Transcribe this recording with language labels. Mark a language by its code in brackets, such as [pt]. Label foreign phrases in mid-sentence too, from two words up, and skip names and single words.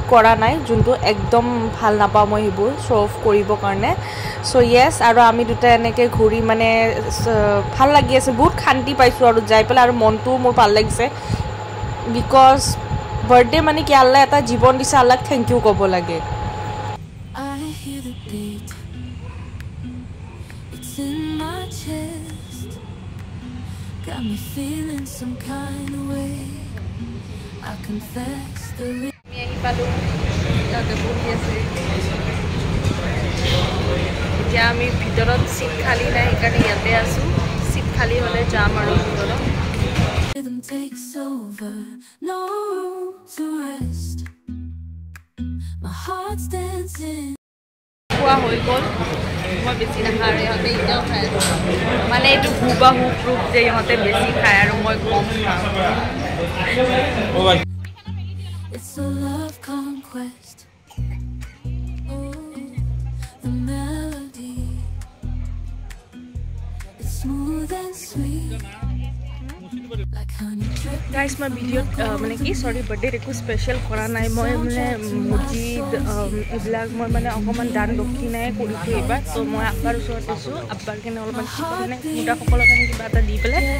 [as] কৰা নাই যোনটো একদম ভাল নাপাওঁ মই সেইবোৰ [en] show off [as] কৰিবৰ কাৰণে চ' য়েছ আৰু আমি দুটা এনেকৈ ঘূৰি মানে ভাল লাগি আছে বহুত শান্তি পাইছোঁ আৰু যাই পেলাই আৰু মনটোও মোৰ ভাল লাগিছে বিকজ বাৰ্থডে মানে কি আল্লাহ এটা জীৱন দিছে আল্লাহক [en] thank you [as] ক'ব লাগে [en] Got me feeling some kind of way. I confess the [as] এতিয়া আমি ভিতৰত সিট খালি নাই সেইকাৰণে ইয়াতে আছোঁ সিট খালি হ'লে যাম আৰু ভিতৰত [en] Rhythm takes over, no room to rest. My heart's dancing. [as] খোৱা হৈ গ'ল মই বেছি নাখাওঁ আৰু ইহঁতে এতিয়াও খাই আছোঁ মানে এইটো হুবাহু প্ৰুফ যে ইহঁতে বেছি খায় আৰু মই কম খাওঁ [en] It's a love conquest. Oh, the melody. It's smooth and sweet. Guys, my video [as] মানে কি সৰি বাৰ্থডে একো স্পেশাল কৰা নাই মই মানে মছজিদ এইবিলাক মই মানে অকণমান দান দক্ষিণাই কৰিছোঁ এইবাৰ তো মই আব্বাৰ ওচৰত আছোঁ আব্বাৰ কাৰণে অলপমান মানে মোটাসকলৰ কাৰণে কিবা এটা দি পেলাই